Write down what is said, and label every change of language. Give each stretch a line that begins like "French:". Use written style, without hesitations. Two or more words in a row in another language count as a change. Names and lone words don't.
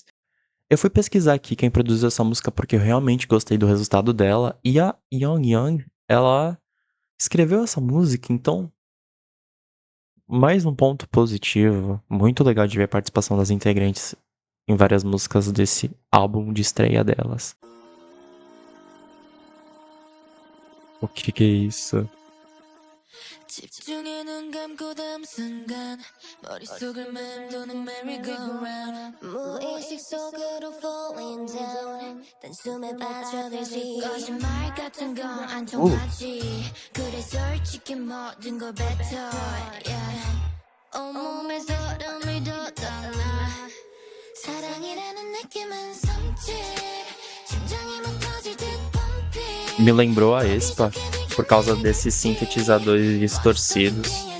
Portuguese: Eu fui pesquisar aqui quem produziu essa música porque eu realmente gostei do resultado dela, e a Young, ela escreveu essa música, então mais um ponto positivo. Muito legal de ver a participação das integrantes em várias músicas desse álbum de estreia delas. O que é isso?
Korean: 집중해 눈 감고 다음 순간 머릿속을 맴도는 merry-go-round 무의식 속으로
English: falling down
Korean: 단숨에 빠져들지 거짓말 같은 건 안 통하지 그래 솔직히 모든 걸 뱉어 yeah. 온몸에 소름이 돋아나 사랑이라는 느낌은 섬찟 심장이 막 터질 듯 pumping
Portuguese: Me lembrou a Aespa por causa desses sintetizadores distorcidos.